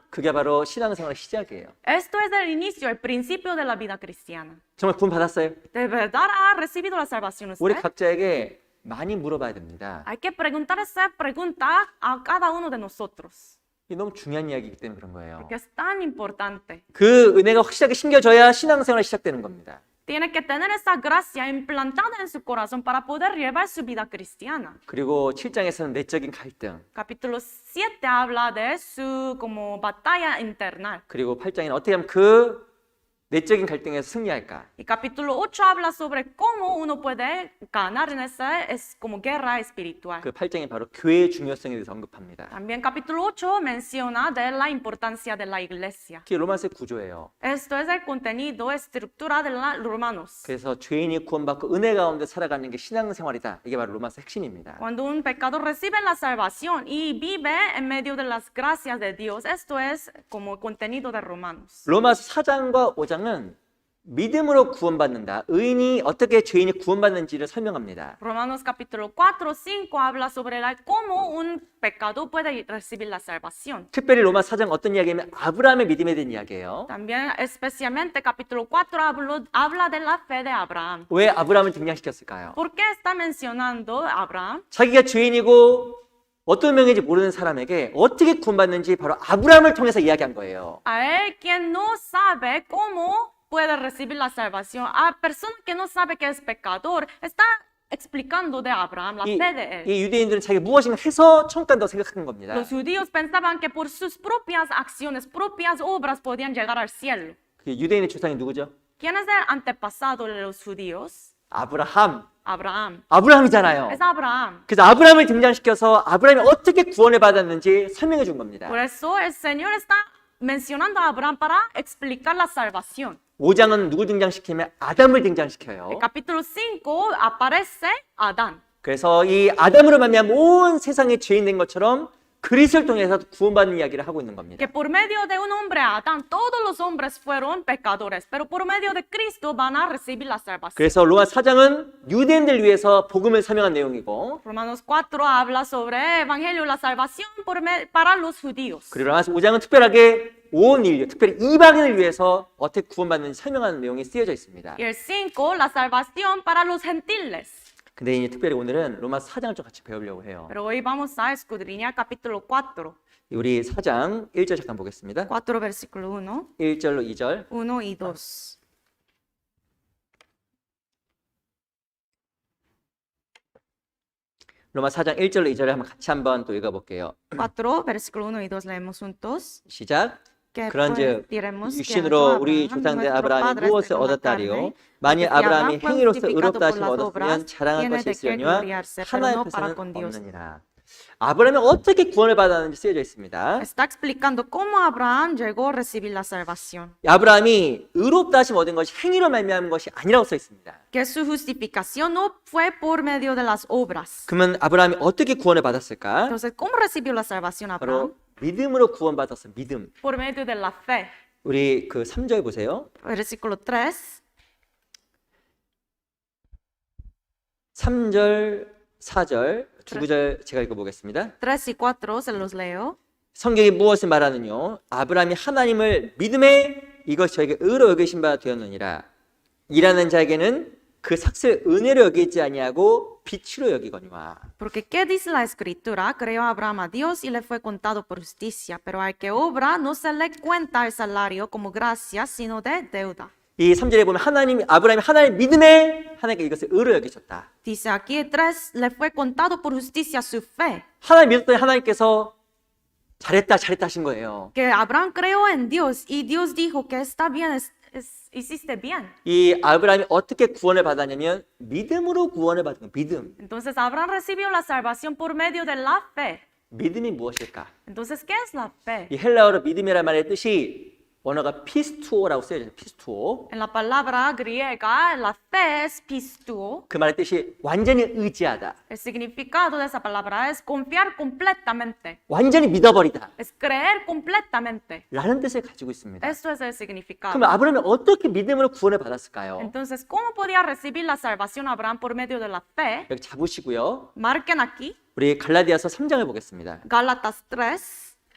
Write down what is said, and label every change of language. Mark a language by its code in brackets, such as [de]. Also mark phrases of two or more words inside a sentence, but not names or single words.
[ko] 그게 바로 신앙생활의 시작이에요. [es] Esto es el inicio, el principio de la vida cristiana. [ko] 정말 구원 받았어요? [es] ¿De verdad ha recibido la salvación [ko] 우리 [es] usted? [ko] 각자에게 많이 물어봐야 됩니다. [es] Hay que preguntar esa pregunta a cada uno de nosotros, [ko] 이게 너무 중요한 이야기이기 때문에 그런 거예요. [es] porque es tan importante. [ko] 그 은혜가 확실하게 심겨져야 신앙생활이 시작되는 겁니다. [es] Tiene que tener esa gracia implantada en su corazón para poder llevar su vida cristiana. [ko] 그리고 7장에서는 내적인 갈등, [es] Capítulo 7 habla de su como batalla interna. [ko] 그리고 8장에는 어떻게 하면 그 내적인 갈등에서 승리할까? [es] Y capítulo 8 habla sobre cómo uno puede ganar en esa es como guerra espiritual. [ko] 그 8장이 바로 교회의 중요성에 대해서 언급합니다. [es] También capítulo 8 menciona de la importancia de la iglesia. [ko] 그게 로마서의 구조예요. [es] Esto es el contenido, estructura de los romanos. [ko] 그래서 죄인이 구원받고 은혜 가운데 살아가는 게 신앙생활이다. 이게 바로 로마서 핵심입니다. [es] Cuando un pecador recibe la salvación y vive en medio de las gracias de Dios, esto es como contenido de Romanos. [ko] 로마서 4장과 5장은 믿음으로 구원받는다. 의인이 어떻게 죄인이 구원받는지를 설명합니다. [es] Romanos capítulo 4, 5 habla sobre cómo un pecador puede recibir la salvación. [ko] 특별히 로마 4장 어떤 이야기냐면 아브라함의 믿음에 대한 이야기예요. [es] También especialmente capítulo 4 habla de la fe de Abraham. [ko] 왜 아브라함을 등장시켰을까요? [es] ¿Por qué está mencionando a Abraham? [ko] 자기가 죄인이고 어떤 명예인지 모르는 사람에게 어떻게 구원받는지 바로 아브라함을 통해서 이야기한 거예요. [es] A él quien no sabe cómo puede recibir la salvación, a persona que no sabe que es pecador, está explicando de Abraham la fe de él. [ko] 이 유대인들은 자기가 무엇인가 해서 천국 간다고 생각하는 겁니다. [es] Los judíos pensaban que por sus propias acciones, propias obras podían llegar al cielo. [ko] 그 유대인의 조상이 누구죠? [es] ¿Quién es el antepasado de los judíos? [ko] 아브라함. [es] Abraham. [ko] 아브라함이잖아요. [es] Es Abraham. [ko] 그래서 아브라함을 등장시켜서 아브라함이 어떻게 구원을 받았는지 설명해 준 겁니다. [es] Por eso el Señor está mencionando a Abraham para explicar la salvación. [ko] 5장은 누굴 등장시키면 아담을 등장시켜요. [es] El capítulo 5 aparece Adán. [ko] 그래서 이 아담으로 말미암아 온 세상에 죄인 된 것처럼 그리스도를 통해서 구원받는 이야기를 하고 있는 겁니다. [es] Que por medio de un hombre Adán, todos los hombres fueron pecadores, pero por medio de Cristo van a recibir la salvación. [ko] 그래서 로마 4장은 유대인들 위해서 복음을 설명한 내용이고 [es] Romanos 4 habla sobre evangelio, la salvación para los judíos. [ko] 그리고 로마 5장은 특별하게 온 인류, 특별히 이방인을 위해서 어떻게 구원받는지 설명하는 내용이 쓰여져 있습니다. [es] Y el 5, la salvación para los gentiles. [ko] 근데 이제 특별히 오늘은 로마 4장을 좀 같이 배우려고 해요. [es] Pero hoy vamos a escudriñar capítulo 4. [ko] 우리 4장 1절 잠깐 보겠습니다. [es] 4 versículo 1, [ko] 1절로 2절. [es] 1 y 2. [ko] 로마 4장 1절로 2절을 한번 또 읽어볼게요. [es] 4 versículo 1 y 2 leemos juntos. [ko] 시작. [es] Que [ko] 그런즉 [es] pues diremos que [ko] 육신으로 [es] halló [ko] 우리 [es] Abraham, [ko] 조상된 [es] nuestro [ko] 아브라함이 [es] padre [ko] 무엇을 [es] según la [ko] 얻었다리요? [es] carne, [ko] 만일 [es] que si [ko] 아브라함이 [es] Abraham fue [ko] 행위로서 [es] justificado [ko] 의롭다 [es] por [ko] 하심을 [es] las [ko] 얻었으면 [es] obras, [ko] 자랑할 [es] tiene [ko] 것이 [es] de qué [ko] 있으려니와 [es] gloriarse, pero [ko] 하나님 [es] no para [ko] 앞에서는 [es] con Dios. [ko] 없느니라. 아브라함이 어떻게 구원을 받았는지 쓰여져 있습니다. [es] Está explicando cómo Abraham llegó a recibir la salvación. [ko] 아브라함이 의롭다 하심 얻은 것이 행위로 말미암은 것이 아니라고 써 있습니다. [es] Que su justificación no fue por medio de las obras. [ko] 그러면 아브라함이 어떻게 구원을 받았을까? [es] Entonces, ¿cómo recibió la salvación Abraham? [ko] 바로 믿음으로 구원받았어. 믿음. [es] Por medio de la fe. [ko] 우리 그 3절 보세요. [es] Versículo 3. [ko] 3절, 4절, 두 구절 제가 읽어보겠습니다. [es] 3 y 4 se los leo. [ko] 성경이 무엇을 말하느뇨? 아브라함이 하나님을 믿음에 이것이 저에게 의로 여기신 바 되었느니라. 일하는 자에게는 그 삭슬 은혜로 여기지 아니하고 빛으로 여기거니와. [es] Porque ¿qué dice la escritura? Creyó Abraham a Dios y le fue contado por justicia, pero al que obra no se le cuenta el salario como gracia, sino de deuda. [ko] 이 3절에 보면 아브라함이 하나님 믿음에 하나님께 이것을 의로 여기셨다. [es] Dice aquí 3, le fue contado por justicia su fe. [ko] 하나님 믿었더니 하나님께서 잘했다 하신 거예요. [es] Que Abraham creyó en Dios y Dios dijo que está bien, hiciste bien. [ko] 이 아브라함이 어떻게 구원을 받았냐면 믿음으로 구원을 받은 거예요. 믿음. [es] Entonces Abraham recibió la salvación por medio de la fe. [ko] 믿음이 무엇일까? [es] Entonces, ¿qué es la fe? [ko] 이 헬라어로 믿음이라는 말의 뜻이 원어가 피스투오라고 쓰여져 있어요. 피스투오. [es] En la palabra griega, la fe es pistuo. [ko] 그 말의 뜻이 완전히 의지하다. [es] El significado de esa palabra es confiar completamente, [ko] 완전히 믿어버리다. [es] es creer completamente. [ko] 라는 뜻을 가지고 있습니다. [es] Esto es el significado. [ko] 그럼 아브라함이 어떻게 믿음으로 구원을 받았을까요? [es] Entonces, ¿cómo podía recibir la salvación Abraham por medio de la fe? [ko] 여기 잡으시고요. [es] Marquen aquí, [ko] 우리 갈라디아서 3장을 보겠습니다. [es] Gálatas 3.